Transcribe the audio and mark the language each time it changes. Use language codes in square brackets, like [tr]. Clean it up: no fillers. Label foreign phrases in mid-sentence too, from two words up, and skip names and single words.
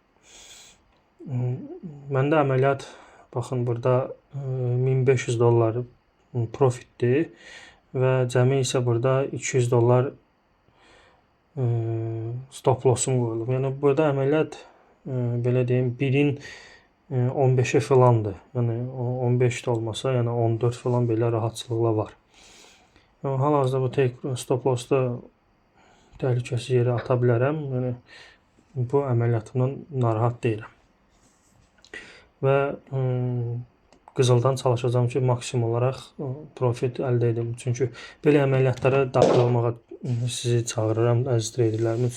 [az] Məndə əməliyyat baxın burada $1500 profitdir və cəmi isə burada $200 [en] stop lossum [az] qoyulub. Yəni burada əməliyyat belə deyim 1-in 15-i filandır. Yəni 15 də olmasa, yəni 14 filan belə rahatçılıqla var. Hal-hazırda bu [en] take stop lossda [az] təhlükəsiz yerə ata bilərəm. Yəni bu əməliyyatımdan narahat deyiləm. Və qızıldan çalışacağam ki, maksimum olaraq profit əldə edim. Çünki belə əməliyyatlara daxil olmağa sizi çağırıram əziz treyderlərimiz.